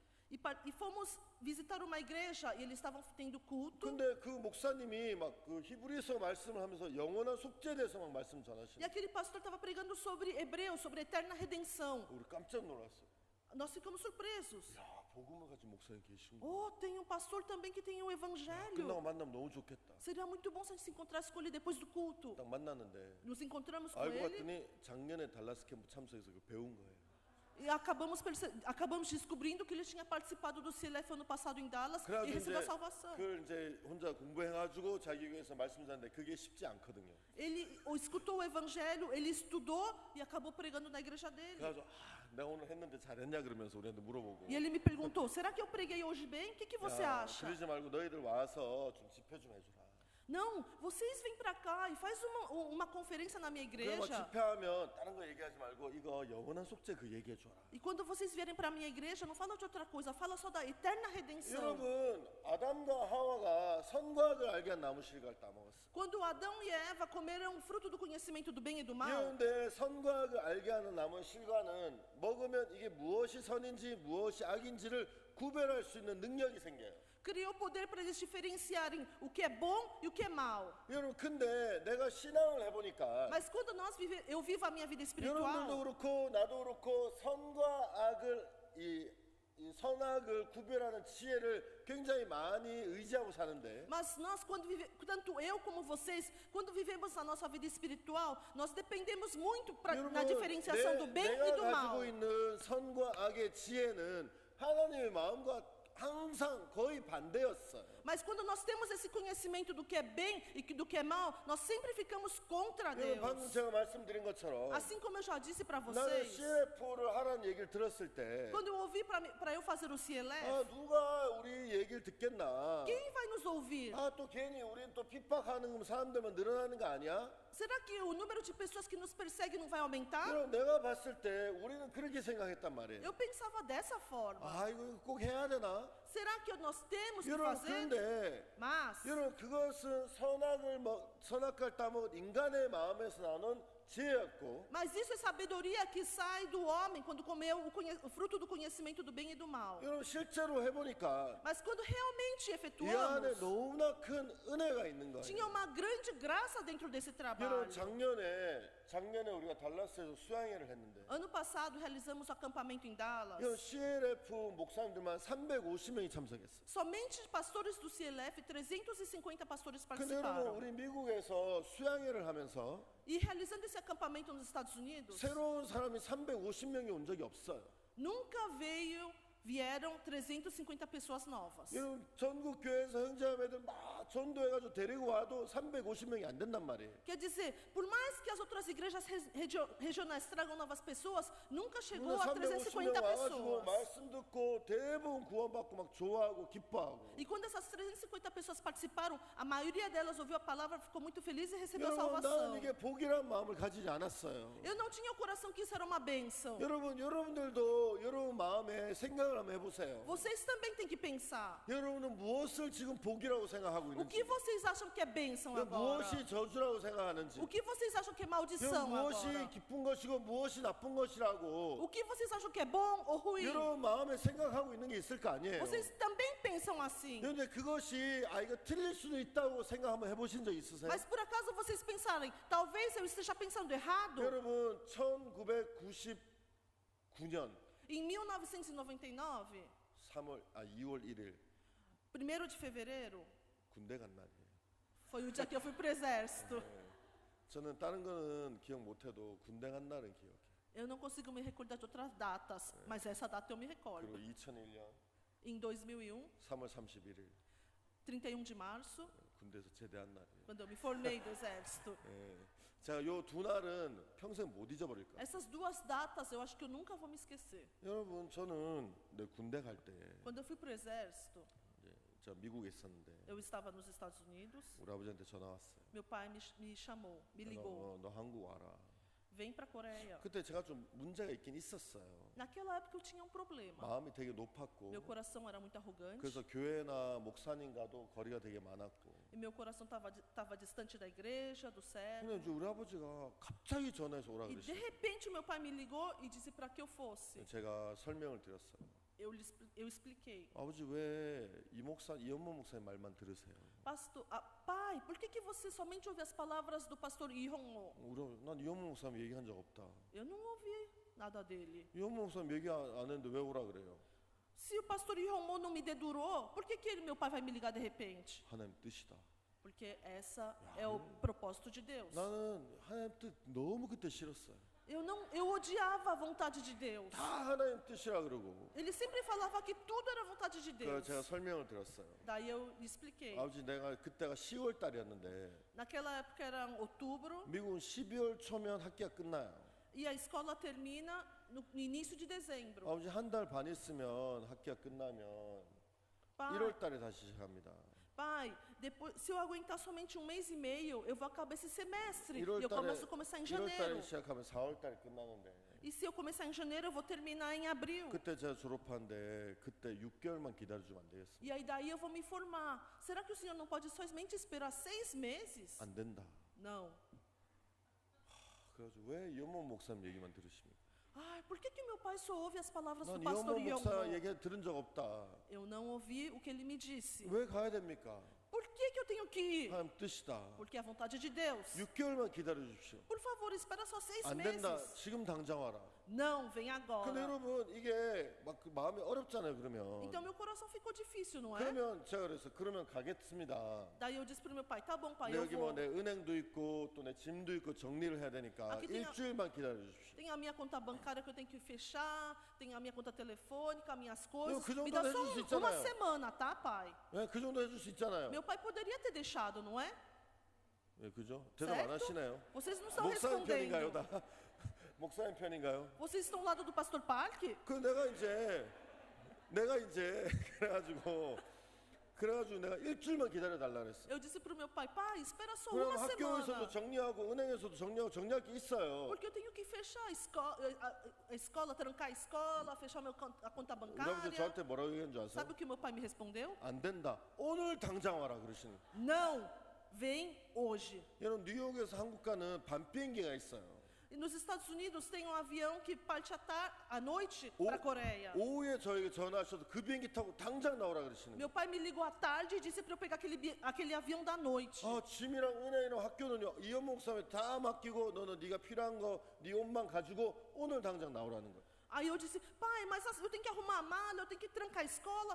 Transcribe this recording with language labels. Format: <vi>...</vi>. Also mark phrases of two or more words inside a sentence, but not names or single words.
<pt>e fomos visitar uma igreja e eles estavam tendo culto.</pt> <ko>근데 그 목사님이 막 그 히브리서 말씀을 하면서 영원한 속죄에 대해서 막 말씀</ko> <pt>E</pt> <ko>전하시는.</ko> <pt>aquele pastor estava pregando sobre Hebreus, sobre a eterna redenção.</pt> <ko>우리 깜짝 놀랐어요.</ko> <pt>Nós ficamos surpresos.</pt> <ko>야, 복음을 가진 목사님 계신 거.</ko> <pt>Oh, tem um pastor também que tem o</pt> <ko>끝나고</ko> <pt>evangelho.</pt> <ko>만나면 너무 좋겠다.</ko> <pt>Seria muito bom se a gente se encontrasse com ele depois do culto.</pt> <ko>딱 만났는데</ko> <pt>Nos encontramos com</pt> <ko>알고</ko> <pt>ele</pt> <ko>봤더니 작년에 달라스 캠프 참석해서 그 배운 거예요.</ko> <pt>e acabamos descobrindo que ele tinha participado do CLF ano passado em Dallas e</pt> <ko>그래가지고</ko> <pt>recebeu a</pt> <ko>이제</ko> <pt>salvação.</pt> <ko>그걸 이제 혼자 공부해가지고 자기 교회에서 말씀 전하는데 그게 쉽지 않거든요.</ko> <pt>Ele escutou o evangelho, ele estudou e acabou pregando na igreja dele.</pt> <ko>그래가지고 내가 오늘 했는데 잘했냐 그러면서 우리한테 물어보고.</ko> <pt>E ele me perguntou: será que eu preguei hoje bem? O que você</pt> <ko>야,</ko> <pt>acha?</pt> <ko>그러지 말고 너희들 와서 좀 집회 좀 해주라.</ko> <pt>Não, vocês vêm para cá e faz uma conferência na minha</pt> <ko>그럼 뭐</ko> <pt>igreja.</pt> <ko>집회하면 다른 거 얘기하지 말고 이거 영원한 속죄 그 얘기해줘라.</ko> <pt>E quando vocês vierem para a minha igreja, não fala de outra coisa, fala só da eterna redenção.</pt> <ko>여러분 아담과 하와가 선과 악을 알게 한 나무 실과를 따먹었어.</ko> <pt>Quando Adão e Eva comeram o fruto do conhecimento do bem e do mal,</pt> <ko>그런데 선과 악을 알게 하는 나무 실과는 먹으면 이게 무엇이 선인지 무엇이 악인지를 구별할 수 있는 능력이 생겨요.</ko> <pt>criou poder para eles diferenciarem o que é bom e o que é mal.</pt> <ko>여러분 근데 내가 신앙을 해보니까</ko> <pt>Mas quando eu vivo a minha vida</pt> <ko>여러분들도</ko> <pt>espiritual,</pt> <ko>그렇고 나도 그렇고 선과 악을 이 선악을 구별하는 지혜를 굉장히 많이 의지하고 사는데</ko> <pt>mas nós tanto eu como vocês, quando vivemos a nossa vida espiritual, nós dependemos muito na diferenciação do bem e</pt> <ko>내가</ko> <pt>do mal.</pt> <ko>가지고 있는 선과 악의 지혜는 하나님의 마음과 항상 거의 반대였어요.</ko> <pt>Mas quando nós temos esse conhecimento do que é bem e do que é mal, nós sempre ficamos contra</pt> <ko>여러분 방금</ko> <pt>Deus.</pt> <ko>제가 말씀드린 것처럼</ko> <pt>Assim como eu já disse para</pt> <ko>나는</ko> <pt>vocês,</pt> <ko>CF를 하라는 얘기를 들었을 때</ko> <pt>quando eu ouvi para eu fazer o CLF,</pt> <ko>누가 우리 얘기를 듣겠나?</ko> <pt>quem vai nos ouvir?</pt> <ko>또 괜히 우리는 또 핍박하는 사람들만 늘어나는 거 아니야?</ko> <pt>Será que o número de pessoas que nos perseguem não vai aumentar?</pt> <ko>여러분 내가 봤을 때 우리는 그렇게 생각했단 말이에요.</ko> <pt>Eu pensava dessa forma.</pt> <ko>이거 꼭 해야 되나?</ko> <pt>Será que nós temos que</pt> <ko>여러분</ko> <pt>fazer?</pt> <ko>그런데</ko> <pt>Mas</pt> <ko>여러분 그것은 선악을 따먹은 인간의 마음에서 나오는 지혜였고</ko> <pt>isso é sabedoria que sai do homem quando comeu o fruto do conhecimento do bem e do mal.</pt> <ko>여러분 실제로 해보니까</ko> <pt>Mas quando realmente</pt> <ko>이 안에</ko> <pt>efetuamos,</pt> <ko>너무나 큰 은혜가 있는 거예요.</ko> <pt>tinha uma grande graça dentro desse trabalho.</pt> <ko>여러분 작년에 우리가 달라스에서 수양회를 했는데</ko> <pt>Ano passado realizamos o acampamento em Dallas.</pt> <ko>여러분 CLF 목사님들만 350명이 참석했어요.</ko> <pt>Somente pastores do CLF, 350 pastores</pt> <ko>근데 여러분</ko> <pt>participaram.</pt> <ko>우리 미국에서 수양회를 하면서</ko> <pt>E realizando esse acampamento nos Estados Unidos,</pt> <ko>새로운 사람이 350명이 온 적이 없어요.</ko> <pt>nunca vieram 350 pessoas novas.</pt> <ko>여러분 전국 교회에서 형제자매들 막 전도해가지고 데리고 와도 350명이 안 된단 말이에요.</ko> <pt>Quer dizer, por mais que as outras igrejas regionais tragam novas pessoas, nunca chegou a</pt> <ko>350명</ko> <pt>350</pt> <ko>와가지고</ko> <pt>pessoas.</pt> <ko>말씀 듣고 대부분 구원받고 막 좋아하고 기뻐하고.</ko> <pt>E quando essas 350 pessoas participaram, a maioria delas ouviu a palavra, ficou muito feliz e recebeu a</pt> <ko>여러분</ko> <pt>salvação.</pt> <ko>나는 이게 복이란 마음을 가지지 않았어요.</ko> <pt>Eu não tinha o coração que isso era uma bênção.</pt> <ko>여러분들도 여러분 마음에 생각을 생각을 한번 해보세요.</ko> <pt>Vocês também têm que pensar.</pt> <ko>여러분은 무엇을 지금 복이라고 생각하고</ko> <pt>O que</pt> <ko>있는지,</ko> <pt>vocês acham que é bênção agora?</pt> <ko>무엇이 저주라고 생각하는지,</ko> <pt>O que vocês acham que é maldição</pt> <ko>무엇이</ko> <pt>agora?</pt> <ko>기쁜 것이고 무엇이 나쁜 것이라고</ko> <pt>O que vocês acham que é bom ou ruim?</pt> <ko>여러분 마음에 생각하고 있는 게 있을 거 아니에요.</ko> <pt>Vocês também pensam assim.</pt> <ko>그런데 그것이 이거 틀릴 수도 있다고 생각 한번 해보신 적 있으세요?</ko> <pt>Mas por acaso vocês pensarem, talvez eu esteja pensando errado?</pt> <ko>여러분 1999년</ko> <pt>Em 1999,</pt> <ko>2월 1일</ko> <pt>1º de fevereiro,</pt> <ko>군대 간 날이에요.</ko> <pt>foi o dia que eu fui pro exército.</pt> <ko>저는 다른 거는 기억 못해도 군대 간 날은 기억해요.</ko> <pt>Eu não consigo me recordar de outras datas, mas essa data eu me recordo.</pt> <ko>그리고 2001년</ko> <pt>Em 2001,</pt> <ko>3월 31일</ko> <pt>31 de março,</pt> <ko>군대에서 제대한 날이에요.</ko> <pt>quando eu me formei do exército.</pt> <ko>제가 요 두 날은 평생 못 잊어버릴 거예요.</ko> <pt>Essas duas datas eu acho que eu nunca vou me esquecer.</pt> <ko>여러분 저는 내 군대 갈 때</ko> <pt>Quando eu fui pro exército,</pt> <ko>제가 미국에 있었는데</ko> <pt>eu estava nos Estados Unidos.</pt> <ko>우리 아버지한테 전화 왔어요.</ko> <pt>Meu pai me chamou, me ligou.</pt> <ko>너 한국 와라.</ko> <pt>Vem para a Coreia.</pt> <ko>그때 제가 좀 문제가 있긴 있었어요.</ko> <pt>Naquela época eu tinha um problema.</pt> <ko>마음이 되게 높았고</ko> <pt>Meu coração era muito arrogante.</pt> <ko>그래서 교회나 목사님과도 거리가 되게 많았고</ko> <pt>E meu coração estava distante da igreja, do</pt> <ko>근데</ko> <pt>servo.</pt> <ko>이제 우리 아버지가 갑자기 전화해서 오라</ko> <pt>E de</pt> <ko>그러시죠.</ko> <pt>repente o meu pai me ligou e disse para que eu fosse.</pt> <ko>제가 설명을 드렸어요.</ko> <pt>Eu expliquei.</pt> <ko>아버지 왜 이현모 목사님 말만 들으세요?</ko> <pt>Pastor, pai, por que você somente ouve as palavras do pastor Ihonmo?</pt> <ko>난 이현모 목사님 얘기한 적 없다.</ko> <pt>Eu não ouvi nada dele.</pt> <ko>이현모 목사님 얘기 안 했는데 왜 오라 그래요?</ko> <pt>Se o pastor Ihonmo não me dedurou, por que meu pai vai me ligar de repente?</pt> <ko>하나님 뜻이다.</ko> <pt>Porque essa é o propósito de Deus.</pt> <ko>나는 하나님 뜻 너무 그때 싫었어요.</ko> <pt>Eu odiava a vontade de Deus.</pt> <ko>다 하나님 뜻이라 그러고</ko> <pt>Ele sempre falava que tudo era vontade de</pt> <ko>그래서</ko> <pt>Deus.</pt> <ko>제가 설명을 드렸어요.</ko> <pt>Daí eu expliquei.</pt> <ko>아버지 내가 그때가 10월 달이었는데</ko> <pt>Naquela época era outubro</pt> <ko>미국은 12월 초면 학기가 끝나요.</ko> <pt>e a escola termina no início de dezembro.</pt> <ko>아버지 한 달 반 있으면 학기가 끝나면 1월 달에 다시 시작합니다.</ko> <pt>Pai, depois, se eu aguentar somente um mês e meio, eu vou acabar esse semestre. E</pt> <ko>1월</ko> <pt>eu</pt> <ko>달에</ko> <pt>começar em</pt> <ko>1월 달에</ko> <pt>janeiro.</pt> <ko>시작하면 4월 달에 끝나는데</ko> <pt>E se eu começar em janeiro, eu vou terminar em abril.</pt> <ko>그때 제가 졸업하는데 그때 6개월만 기다려주면 안 되겠어요?</ko> <pt>E aí daí eu vou me formar. Será que o senhor não pode somente esperar 6 meses?</pt> <ko>안 된다.</ko> <pt>Não.</pt> <ko>그래서 왜 이현모 목사님 얘기만 들으십니까?</ko> <pt>Ai, por que meu pai só ouve as palavras do</pt> <ko>난</ko> <pt>pastor</pt> <ko>이현모 목사</ko> <pt>Yongo?</pt> <ko>얘기 들은 적 없다.</ko> <pt>Eu não ouvi o que ele me disse.</pt> <ko>왜 가야 됩니까?</ko> <pt>Por que eu tenho que ir?</pt> <ko>하나님 뜻이다.</ko> <pt>Porque é a vontade de Deus.</pt> <ko>6개월만 기다려 주십시오.</ko> <pt>Por favor, espera só 6</pt> <ko>안 된다.</ko> <pt>meses.</pt> <ko>지금 당장 와라.</ko> <pt>Não, vem</pt> <ko>근데</ko> <pt>agora.</pt> <ko>여러분 이게 막그 마음이 어렵잖아요. 그러면</ko> <pt>Então meu coração ficou difícil, não é?</pt> <ko>그러면 제가 그래서 그러면 가겠습니다.</ko> <pt>Daí eu disse pro meu pai, tá bom, pai,</pt> <ko>근데</ko> <pt>eu</pt> <ko>여기 뭐</ko> <pt>vou.</pt> <ko>내 은행도 있고 또 내 짐도 있고 정리를 해야 되니까</ko> <pt>Aqui tem a-</pt> <ko>일주일만 기다려 주십시오.</ko> <pt>Tem a minha conta bancária que eu tenho que fechar, tem a minha conta telefônica, minhas coisas. que Me dá</pt> <ko>정도는</ko> <pt>só</pt> <ko>해줄 수</ko> <pt>uma</pt> <ko>있잖아요.</ko> <pt>semana, tá, pai?</pt> <ko>네, 그 정도 해줄 수 있잖아요.</ko> <pt>Meu pai poderia ter deixado, não é?</pt> <ko>네, 그죠? 대답 안</ko> <pt>Certo?</pt> <ko>하시네요.</ko> <pt>Vocês não estão</pt> <ko>목사님 편인가요,</ko> <pt>respondendo.</pt> <ko>다? 목사님 편인가요?</ko> <pt>Vocês estão ao lado do pastor Park?</pt> <ko>그 내가 이제 그래가지고 내가 일주일만 기다려 달라 그랬어.</ko> <pt>Eu disse pro meu pai, pai, espera só</pt> <ko>그럼</ko> <pt>uma</pt> <ko>학교에서도</ko> <pt>semana.</pt> <ko>정리하고 은행에서도 정리할 게 있어요.</ko> <pt>Porque eu tenho que fechar a escola, trancar a escola, fechar a conta</pt> <ko>우리 아버지</ko> <pt>bancária.</pt> <ko>저한테 뭐라고 얘기한 줄 아세요?</ko> <pt>Sabe o que meu pai me respondeu?</pt> <ko>안 된다. 오늘 당장 와라 그러시는.</ko> <pt>Não, vem hoje.</pt> <ko>여러분 뉴욕에서 한국 가는 밤 비행기가 있어요.</ko> <pt>E nos Estados Unidos tem um avião que parte à noite</pt> <ko>오-</ko> <pt>para a Coreia.</pt> <ko>오후에 저에게 전화하셔서 그 비행기 타고 당장 나오라 그러시는.</ko> <pt>Meu pai me ligou à tarde e disse para eu pegar aquele avião da noite.</pt> <ko>아, 짐이랑 은행이랑 학교는요 이현모 목사님에 다 맡기고 너는 네가 필요한 거 네 옷만 가지고 오늘 당장 나오라는 거예요.</ko> <pt>Aí eu disse, pai, mas eu tenho que arrumar a mala, eu tenho que trancar a escola.</pt>